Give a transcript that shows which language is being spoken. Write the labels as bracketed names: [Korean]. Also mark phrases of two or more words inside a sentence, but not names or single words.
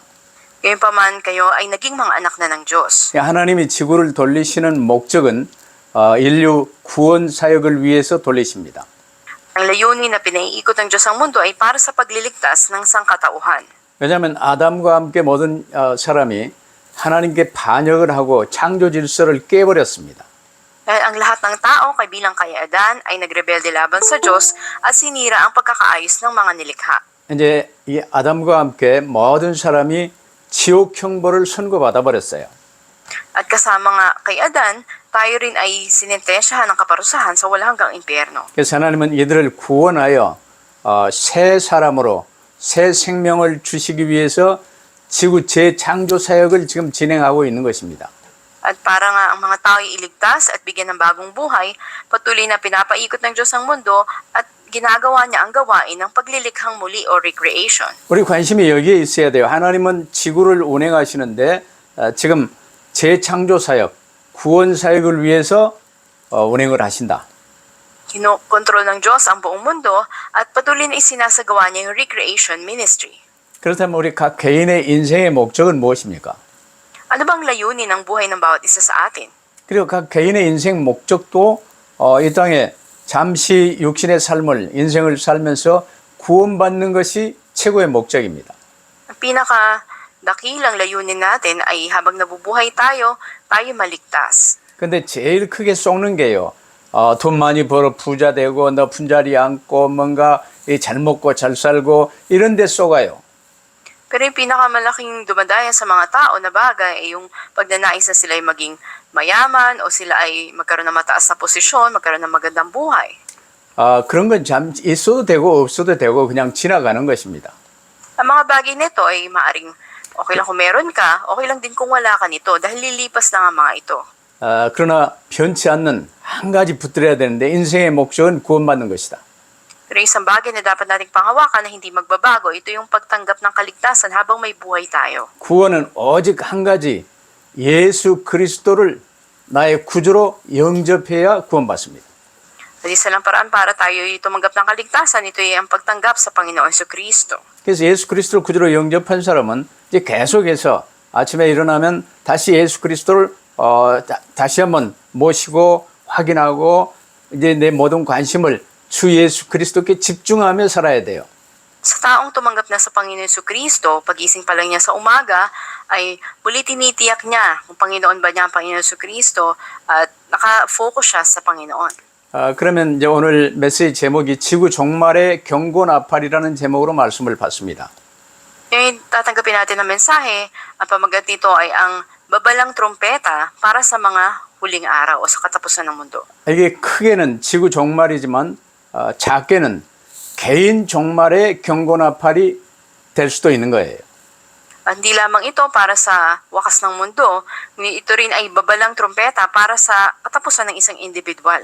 [Filipino] Gayunpaman kayo ay naging mga anak na ng Diyos. [Korean] 하나님이 지구를 돌리시는 목적은 인류 구원 사역을 위해서 돌리십니다. [Filipino] Ang layunin na pinaiikot ng Diyos ang mundo ay para sa pagliligtas ng sangkatauhan. [Korean] 왜냐하면 아담과 함께 모든 사람이 하나님께 반역을 하고 창조 질서를 깨버렸습니다. [Filipino] Dahil ang lahat ng tao, kabilang kay Adan, ay nagrebelde laban sa Diyos at sinira ang pagkakaayos ng mga nilikha. [Korean] 이제 이 아담과 함께 모든 사람이 지옥 형벌을 선고받아 버렸어요. [Filipino] At kasama nga kay Adan, tayo rin ay sinentensyahan ng kaparusahan sa walang hanggang impyerno. [Korean] 그래서 하나님은 이들을 구원하여 새 사람으로 새 생명을 주시기 위해서 지구 재창조 사역을 지금 진행하고 있는 것입니다. [Filipino] At para nga ang mga tao ay iligtas at bigyan ng bagong buhay, patuloy na pinapaikot ng Diyos ang mundo at ginagawa niya ang gawain ng paglilikhang muli o recreation. [Korean] 우리 관심이 여기에 있어야 돼요. 하나님은 지구를 운행하시는데 지금 재창조 사역, 구원 사역을 위해서 운행을 하신다. [Filipino] Kinokontrol ng Diyos ang buong mundo at patuloy na isinasagawa niya yung [English] recreation ministry. [Korean] 그렇다면 우리 각 개인의 인생의 목적은 무엇입니까? [Filipino] Ano bang layunin ng buhay ng bawat isa sa atin? [Korean] 그리고 각 개인의 인생 목적도 이 땅에 잠시 육신의 삶을 인생을 살면서 구원받는 것이 최고의 목적입니다. [Filipino] Ang pinakadakilang layunin natin ay habang nabubuhay tayo maligtas. [Korean] 근데 제일 크게 속는 게요. 돈 많이 벌어 부자 되고 높은 자리 앉고 뭔가 잘 먹고 잘 살고 이런 데 속아요. [Filipino] Pero yung pinakamalaking dumadaya sa mga tao na bagay ay yung pagnanais na sila ay maging mayaman o sila ay magkaroon ng mataas na posisyon, magkaroon ng magandang buhay. [Korean] 그런 건 참 있어도 되고 없어도 되고 그냥 지나가는 것입니다. [Filipino] Ang mga bagay nito ay maaring okay lang kung meron ka, okay lang din kung wala ka nito dahil lilipas lang ang mga ito. [Korean] 그러나 변치 않는 한 가지 붙들어야 되는데 인생의 목적은 구원받는 것이다. [Filipino] Pero isang bagay na dapat nating panghawakan na hindi magbabago, ito yung pagtanggap ng kaligtasan habang may buhay tayo. [Korean] 구원은 오직 한 가지 예수 그리스도를 나의 구주로 영접해야 구원받습니다. [Filipino] At isa lang paraan para tayo tumanggap ng kaligtasan, ito ay ang pagtanggap sa Panginoon Jesucristo. [Korean] 그래서 예수 그리스도를 구주로 영접한 사람은 이제 계속해서 아침에 일어나면 다시 예수 그리스도를 다시 한번 모시고 확인하고 이제 내 모든 관심을 주 예수 그리스도께 집중하며 살아야 돼요. [Filipino] Sa taong tumanggap na sa Panginoon Jesucristo, pagising pa lang niya sa umaga, ay muli tinitiyak niya kung Panginoon ba niya ang Panginoon Jesucristo at nakafocus siya sa Panginoon. [Korean] 그러면 이제 오늘 메시지 제목이 지구 종말의 경고나팔이라는 제목으로 말씀을 받습니다. [Filipino] Ngayon, tatanggapin natin ang mensahe. Ang pamagat nito ay ang babalang trompeta para sa mga huling araw o sa katapusan ng mundo. [Korean] 이게 크게는 지구 종말이지만 작게는 개인 종말의 경고나팔이 될 수도 있는 거예요. [Filipino] Hindi lamang ito para sa wakas ng mundo, ngunit ito rin ay babalang trompeta para sa katapusan ng isang individual.